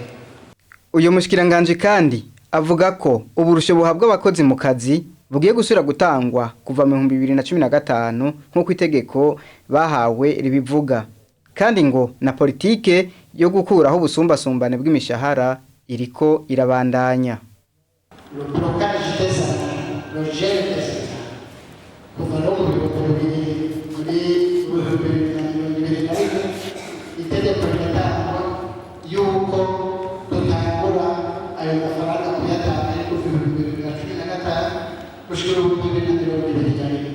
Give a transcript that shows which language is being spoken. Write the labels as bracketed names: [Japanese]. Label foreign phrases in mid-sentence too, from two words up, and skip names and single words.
[Rundi] Uyu mushikiranganje kandi avuga ko uburusho buhabwa abakozi mu kazi bugiye gusubira gutangwa kuva mu 2015 nk'uko itegeko bahawe ribivuga kandi ngo na politike yo gukuraho ubusumbasumbane bw'imishahara iriko irabandanya. [French] Le blocage des salaires, le gel des salaires [Rundi] kuva no mu itegeko riratangwa yuko tutangura ayo mafaranga kuyatanga ariko 2015 gushira 2021.